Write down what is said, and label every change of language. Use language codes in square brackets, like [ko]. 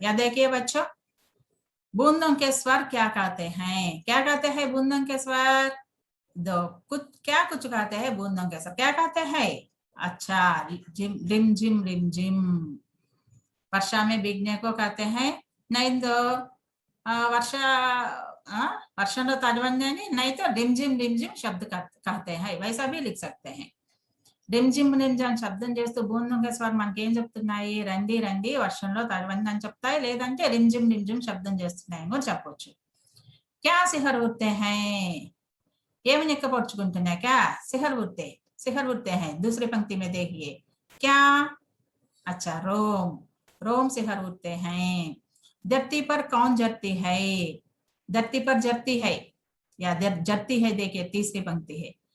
[hi] या देखिए बच्चों बूंदों के स्वर क्या कहते हैं, क्या कहते हैं बूंदों के स्वर, दो कुछ क्या कुछ कहते हैं बूंदों के स्वर क्या कहते हैं, अच्छा रिमझिम रिमझिम, वर्षा में भीगने को कहते हैं, नहीं तो वर्षा वर्षण नहीं तो रिमझिम शब्द कहते हैं, वैसा भी लिख सकते हैं। [te] रिमझिम रिमझिम శబ్దం చేస్తూ బూందంగా స్వరం మనకి ఏం చెప్తున్నాయి, రండి రండి వర్షంలో తడవండి అని చెప్తాయి, లేదంటే రిమझिम रिमझिम శబ్దం చేస్తున్నాయి అని చెప్పొచ్చు। [hi] क्या सिहर उठते हैं, [te] ఏమి నిక్కపొడుచుకుంటున్నాయి, [hi] क्या सिहर उठते, सिहर उठते हैं, दूसरी पंक्ति में देखिए क्या, अच्छा रोम, रोम सिहर उठते हैं। धरती पर कौन जरती है, धरती पर जरती है या जरती है, देखिए तीसरी पंक्ति है,